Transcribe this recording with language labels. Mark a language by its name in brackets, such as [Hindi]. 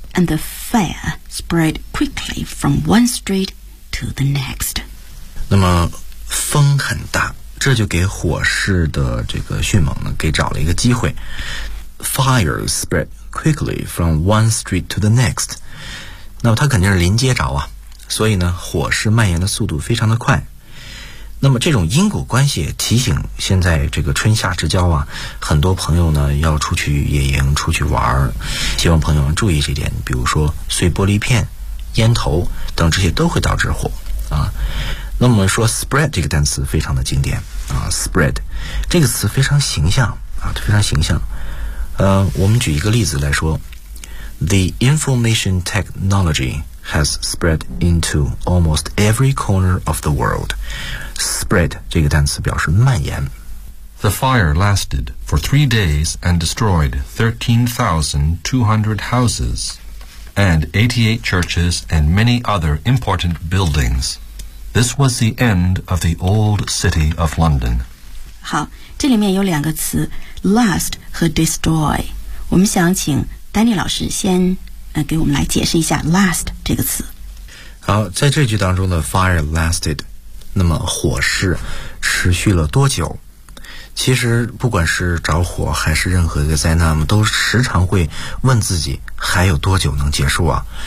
[English] And the fire spread quickly from one street to the next. [Chinese] 那么风很大，这就给火势的这个迅猛呢给找了一个机会。 [English] Fire spread quickly from one street to the next. [Chinese] 那么它肯定是临街着啊，所以呢火势蔓延的速度非常的快。那么这种因果关系提醒现在这个春夏之交啊，很多朋友呢要出去野营出去玩，希望朋友们注意这点，比如说碎玻璃片、烟头等，这些都会导致火啊。那么说 spread 这个单词非常的经典啊， spread 这个词非常形象啊，非常形象。我们举一个例子来说， [English] The information technology has spread into almost every corner of the worldSpread [Chinese] 这个单词表示蔓延。 [English] The fire lasted for 3 days and destroyed 13,200 houses and 88 churches and many other important buildings. This was the end of the old city of London. [Chinese] 好，这里面有两个词 last 和 destroy。我们想请丹尼老师先给我们来解释一下 last 这个词。好，在这句当中的 fire lasted，那么火势持续了多久？其实不管是着火还是任何一个灾难，我们都时常会问自己还有多久能结束啊？